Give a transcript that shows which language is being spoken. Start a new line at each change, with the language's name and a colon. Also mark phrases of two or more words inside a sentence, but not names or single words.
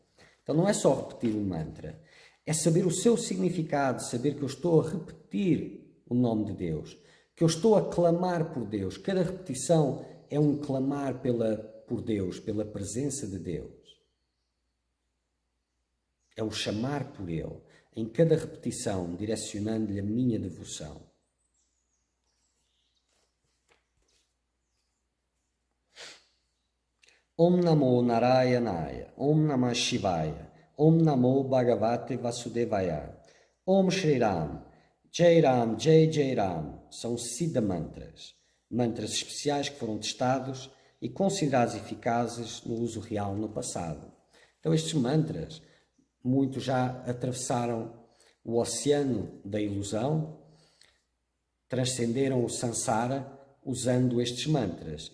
Portuguese: Então não é só repetir o mantra, é saber o seu significado, saber que eu estou a repetir o nome de Deus, que eu estou a clamar por Deus. Cada repetição é um clamar por Deus, pela presença de Deus. É um chamar por Ele, em cada repetição, direcionando-lhe a minha devoção.
Sanskrit: ॐ नमो नारायणाय, ॐ नमः शिवाय, ॐ नमो भगवते वासुदेवाय, ॐ श्री राम, जय राम, जय जय राम.
Portuguese: São Siddha mantras, mantras especiais que foram testados e considerados eficazes no uso real no passado. Então estes mantras, muitos já atravessaram o oceano da ilusão, transcenderam o samsara usando estes mantras.